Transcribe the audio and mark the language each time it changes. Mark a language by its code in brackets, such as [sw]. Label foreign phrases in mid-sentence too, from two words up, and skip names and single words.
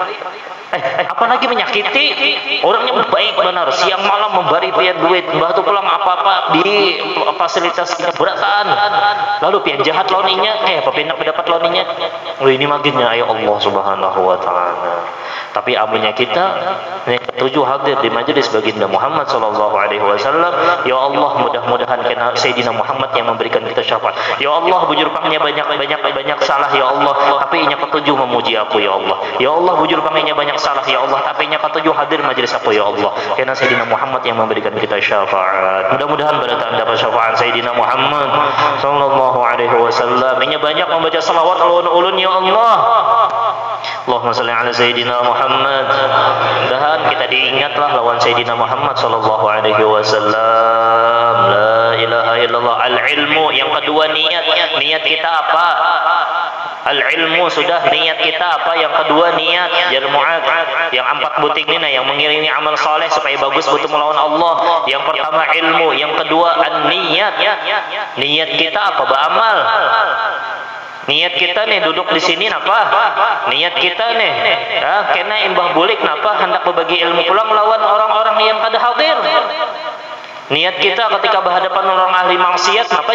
[bjn] Apalagi menyakiti orangnya baik benar, siang malam memberi pian duit, mbah tu pulang apa-apa di fasilitas keberatan, lalu pian jahat lawan inya, apa pian mendapat lawan inya. Ini makinnya ayo [ar] Allah Subhanahu wa taala. [bjn] Tapi amunnya kita yang ketujuh hadir di majelis baginda Muhammad [ar] sallallahu alaihi wasallam, [bjn] ya Allah mudah-mudahan kena Sayyidina Muhammad yang memberikan kita syafaat. Ya Allah bujur pangnya banyak salah ya Allah, tapi inya ketujuh memuji aku ya Allah. Ya Allah bujur pangnya banyak salah ya Allah, tapi inya ketujuh hadir majelis aku ya Allah. Kena Sayyidina Muhammad yang memberikan kita syafaat. Mudah-mudahan berataan dapat syafaat Sayyidina Muhammad [ar] sallallahu alaihi wasallam. [bjn] Inya banyak membaca salawat ulun-ulun ya Allah. [ar] Allahumma salli ala Sayyidina Muhammad. [bjn] Dan kita diingatlah lawan Sayyidina Muhammad [ar] sallallahu alaihi wasallam. La ilaha illallah. [bjn] Al-ilmu. Yang kedua niat kita apa? Al-ilmu sudah, niat kita apa? Yang kedua niat. Jar Mu'adz, yang empat buting ini yang mengiringi amal saleh supaya bagus bertemu lawan Allah. Yang pertama ilmu, yang kedua an-niyat. Niat kita apa? Beramal. Niat kita nih duduk di sini napa? Niat kita nih kena imbah bulik napa? Hendak berbagi ilmu pulang lawan orang-orang yang kada hadir. Niat kita ketika berhadapan orang ahli maksiat napa?